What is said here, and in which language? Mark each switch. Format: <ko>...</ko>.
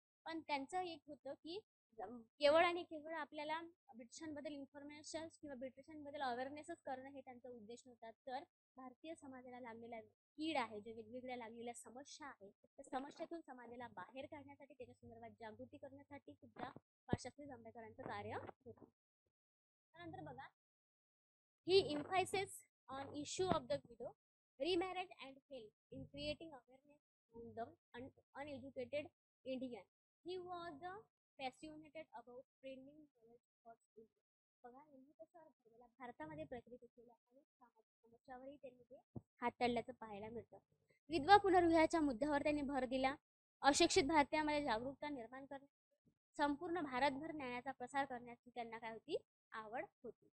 <mr>पण त्यांचं एक होतं की केवळ आणि केवळ आपल्याला ब्रिटिशांबद्दल इन्फॉर्मेशन किंवा ब्रिटिशांबद्दल अवेअरनेसच करणं हे त्यांचा उद्देश नव्हता. तर भारतीय समाजाला लागलेला कीड आहे, जे वेगवेगळ्या लागलेल्या समस्या आहेत, त्या समस्यातून समाजाला बाहेर काढण्यासाठी, त्याच्या संदर्भात जागृती करण्यासाठी सुद्धा बाळशास्त्री जांभेकरांचं कार्य होतं. त्यानंतर बघा,</mr> <en>ही emphasizes on issue of the widow, remarriage and help in creating awareness among the uneducated Indian. He was passionate about spreading knowledge for India.</en> <mr>बघा, यांनी कशावर भर दिला? भारतामध्ये प्रचलित असलेल्या अनेक सामाजिक समस्यावरही त्यांनी ते हाताळल्याचं पाहायला मिळतं. विधवा पुनर्विवाहाच्या मुद्द्यावर त्यांनी भर दिला. अशिक्षित भारतीयांमध्ये जागरूकता निर्माण करणे, संपूर्ण भारतभर ज्ञानाचा प्रसार करण्याची त्यांना काय होती? आवड होती.</mr>